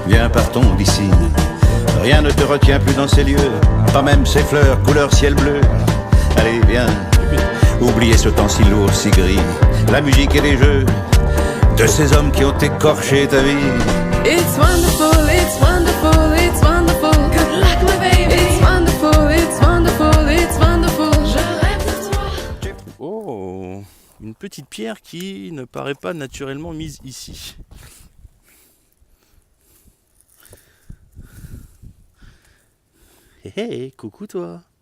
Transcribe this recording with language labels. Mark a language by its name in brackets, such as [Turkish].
[French] Partons d'ici, rien ne te retient plus dans ces lieux, pas même ces fleurs couleur ciel bleu. Allez viens, oubliez ce temps si lourd, si gris, la musique et les jeux de ces hommes qui ont écorché ta vie. [English] It's wonderful, it's wonderful, it's wonderful. Good luck my baby. It's wonderful, it's wonderful, it's wonderful. [French] Je rêve de toi. Oh, une petite pierre qui ne paraît pas naturellement mise ici. Hey, coucou toi.